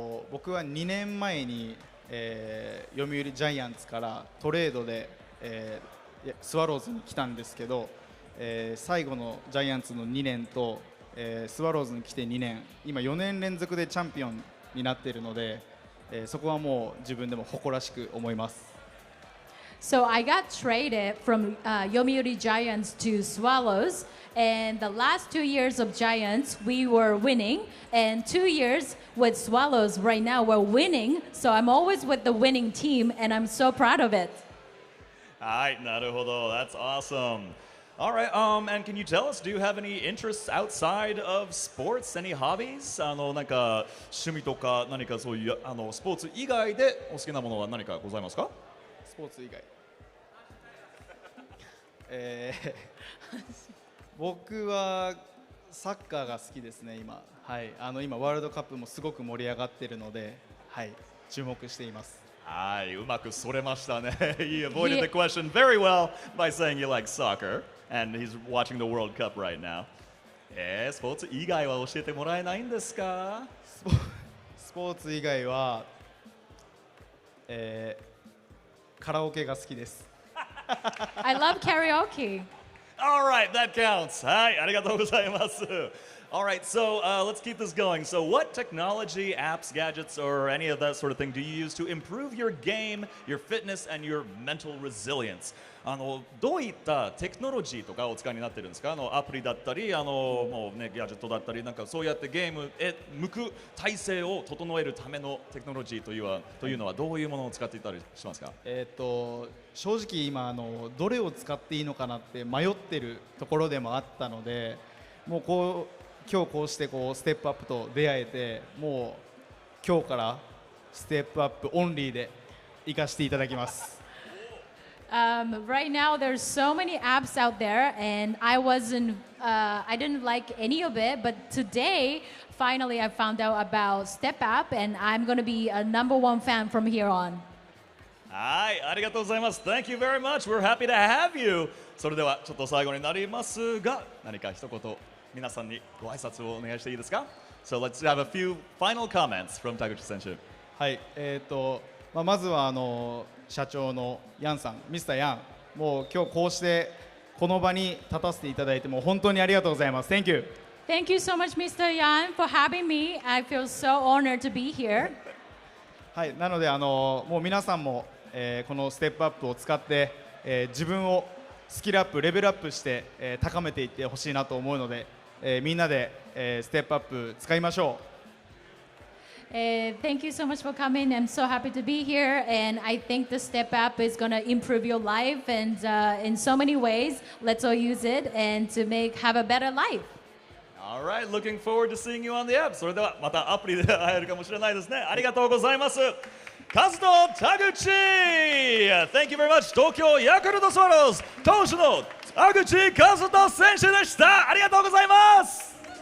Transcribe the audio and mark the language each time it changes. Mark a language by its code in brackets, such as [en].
[ja] 僕は2年前に、読売ジャイアンツからトレードで、スワローズに来たんですけど、最後のジャイアンツの2年と、スワローズに来て2年、今4年連続でチャンピオンになっているので、そこはもう自分でも誇らしく思います。 [en] So I got traded from Yomiuri Giants to Swallows, and the last 2 years of Giants we were winning, and 2 years with Swallows right now we're winning. So I'm always with the winning team, and I'm so proud of it. [ja] はい、なるほど。 [en] That's awesome. All right, and can you tell us, do you have any interests outside of sports? Any hobbies? [ja] なんか趣味とか何かそういうスポーツ以外でお好きなものは何かございますか？スポーツ以外。僕はサッカーが好きですね、今。はい、今ワールドカップもすごく盛り上がっているので、はい、注目しています。はい、うまくそれましたね。 [en] He avoided the question very well by saying you like soccer, and he's watching the World Cup right now. [ja] スポーツ以外は教えてもらえないんですか？スポーツ以外は、カラオケが好きです。 [en] I love karaoke. All right, that counts. [ja] はい、ありがとうございます。 [en] All right, so let's keep this going. So, what technology, apps, gadgets, or any of that sort of thing do you use to improve your game, your fitness, and your mental resilience? [ja] どういったテクノロジーとかお使いになってるんですか？アプリだったり、もうね、ギャジェットだったり、なんかそうやってゲームへ向く体制を整えるためのテクノロジーというのはどういうものを使っていたりしますか？正直今どれを使っていいのかなって迷ってるところでもあったので、もう今日こうしてステップアップと出会えて、もう今日からステップアップオンリーで行かせていただきます。 [en] Right now, there's so many apps out there, and I didn't like any of it. But today, finally, I found out about Step App, and I'm going to be a #1 fan from here on. [ja] はい、ありがとうございます。 [en] Thank you very much. We're happy to have you. [ja] それではちょっと最後になりますが、何か一言皆さんにご挨拶をお願いしていいですか？ [en] So let's have a few final comments from Taguchi 選手。 [ja] はい、まずは社長のヤンさん、ミスターヤン、もう今日こうしてこの場に立たせていただいても本当にありがとうございます。 [en] Thank you. Thank you so much, Mr. Yan, for having me. I feel so honored to be here. [ja] はい、なのでもう皆さんも、このステップアップを使って、自分をスキルアップ、レベルアップして、高めていってほしいなと思うので、みんなで、ステップアップ使いましょう。 [en] Thank you so much for coming. I'm so happy to be here, and I think the Step App is going to improve your life, and in so many ways, let's all use it and to have a better life. All right, looking forward to seeing you on the app. [ja] それではまたアプリで会えるかもしれないですね。ありがとうございます。 [en] Kazuto Taguchi! Thank you very much. [ja] 東京ヤクルトスワローズ投手の田口和人選手でした。ありがとうございます。